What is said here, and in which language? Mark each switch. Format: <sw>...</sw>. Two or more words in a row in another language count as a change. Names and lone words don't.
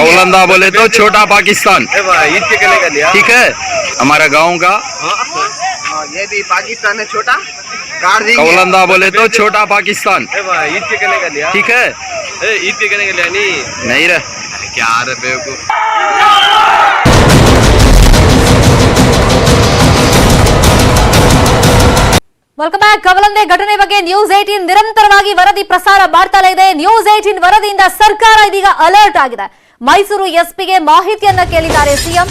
<hi>कौलंदा बोले तो छोटा पाकिस्तान, ईद के गले का लिया। ठीक है। हमारा गांव का ये भी पाकिस्तान है छोटा, काट देंगे। कौलंदा बोले तो छोटा पाकिस्तान, ईद के गले का लिया। ठीक है। ईद के गले का लिया नहीं रहे क्या रे बेवकूफ।</hi> <en>welcome back.</en> <kn>ಕವಲಂದೆ ಘಟನೆ ಬಗ್ಗೆ ನ್ಯೂಸ್ 18 ನಿರಂತರವಾಗಿ ವರದಿ ಪ್ರಸಾರ ಮಾಡ್ತಲೇ ಇದೆ. ನ್ಯೂಸ್ 18 ವರದಿಯಿಂದ ಸರ್ಕಾರ ಇದೀಗ ಅಲರ್ಟ್ ಆಗಿದೆ. ಮೈಸೂರು ಎಸ್ಪಿಗೆ ಮಾಹಿತಿಯನ್ನ ಕೇಳಿದ್ದಾರೆ ಸಿಎಂ.</kn>